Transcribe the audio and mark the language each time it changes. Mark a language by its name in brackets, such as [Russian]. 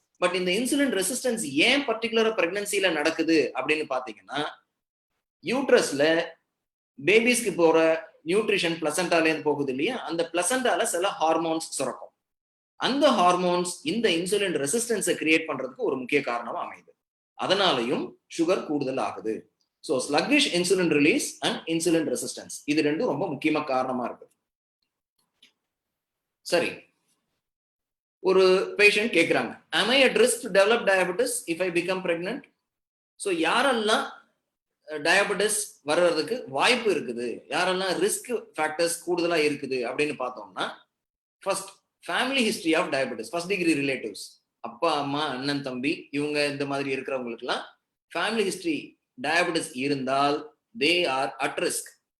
[Tamil] But இந்த insulin resistance ஏன் பர்டிகுலரா பிரெக்னன்சில நடக்குது அப்படின்னு பாத்தீங்கன்னா யூட்ரஸ்ல பேபிஸ்க்கு போற நியூட்ரிஷன் பிளசண்டால இருந்து போகுது இல்லையா, அந்த பிளசண்டால சில ஹார்மோன்ஸ் சுரக்கும். அந்த ஹார்மோன்ஸ் இந்த இன்சுலின் ரெசிஸ்டன்ஸை கிரியேட் பண்றதுக்கு ஒரு முக்கிய காரணமா அமையுது. அதனாலையும் சுகர் கூடுதல் ஆகுது. So [English] sluggish insulin release and insulin resistance [Tamil] இது ரெண்டும் ரொம்ப முக்கியமா காரணமா இருக்கு. சரி, ஒரு பேஷண்ட் கேட்கிறாங்க, [English] am I at risk to develop diabetes if I become pregnant? [Tamil] So யாரெல்லாம் டயபெட்டிஸ் வர்றதுக்கு வாய்ப்பு இருக்குது, யாரெல்லாம் ரிஸ்க் ஃபேக்டர்ஸ் கூடுதலா இருக்குது அப்படின்னு பார்த்தோம்னா first family history of diabetes, first degree relatives, அப்பா அம்மா அண்ணன் தம்பி இவங்க இந்த மாதிரி இருக்கிறவங்களுக்குலாம் ஃபேமிலி ஹிஸ்டரி டயபெட்டிஸ் இருந்தால் [English] They are at risk.